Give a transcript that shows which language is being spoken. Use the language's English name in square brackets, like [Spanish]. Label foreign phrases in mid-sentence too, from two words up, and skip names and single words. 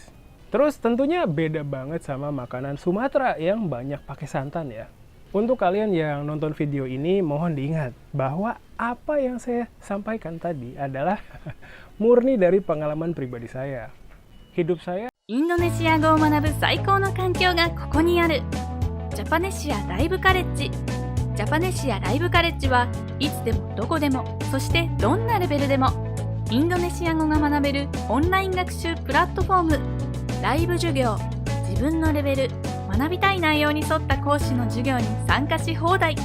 [Indonesian] Terus tentunya beda banget sama makanan Sumatera yang banyak pakai santan ya. Untuk kalian yang nonton video ini mohon diingat bahwa apa yang saya sampaikan tadi adalah murni dari pengalaman pribadi saya. Hidup saya [Japanese] インドネシア語を学ぶ最高の環境がここにある。ジャパネシアライブカレッジ。ジャパネシアライブカレッジはいつでもどこでも、そしてどんなレベルでもインドネシア語が学べるオンライン学習プラットフォーム。ライブ授業、自分のレベル、学びたい内容に沿った講師の授業に参加し放題。